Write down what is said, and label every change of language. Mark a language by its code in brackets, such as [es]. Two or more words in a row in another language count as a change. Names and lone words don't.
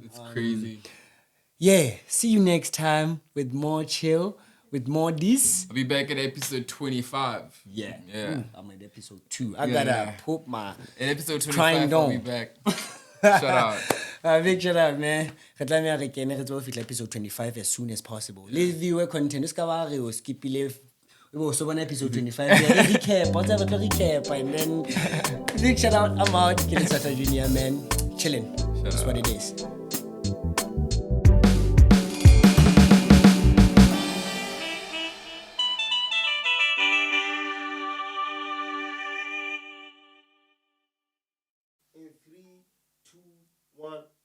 [en] It's crazy. Yeah, see you next time with more chill, with more this. I'll be back at episode 25. Yeah. Yeah. Ooh, I'm at episode 2. I gotta put my In episode 25, trying I'll be down. back. Shout out. Big shout out, man. [st] Re tlameha re kene re tlo fihla episode 25 [en] as soon as possible. [st] Le [en] viewer content, [st] o ska ba re o skipile so bona episode 25. [en] Yeah, recap, whatever to recap, and then big shout out. I'm out. Lesotho Junior, man. Chillin. That's what it is. In 3, 2, 1.